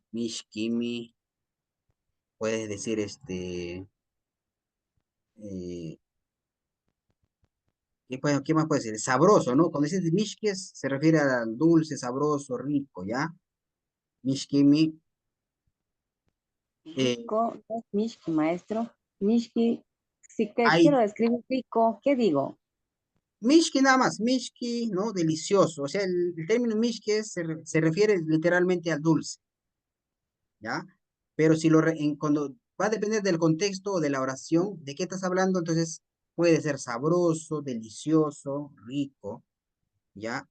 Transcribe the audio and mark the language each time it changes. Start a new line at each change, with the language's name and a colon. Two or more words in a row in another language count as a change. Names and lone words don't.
Spanish: Mishkimi, puedes decir, ¿qué más puede decir? Sabroso, ¿no? Cuando dices mishkes, se refiere al dulce, sabroso, rico, ¿ya? Mishkimi, Rico, no es Mishki, maestro. Mishki, si que hay quiero escribir rico, ¿qué digo? mishki nada más, mishki, ¿no? Delicioso. O sea, el término mishki se refiere literalmente al dulce, ¿ya? Pero si cuando va a depender del contexto o de la oración, de qué estás hablando, entonces puede ser sabroso, delicioso, rico, ¿ya?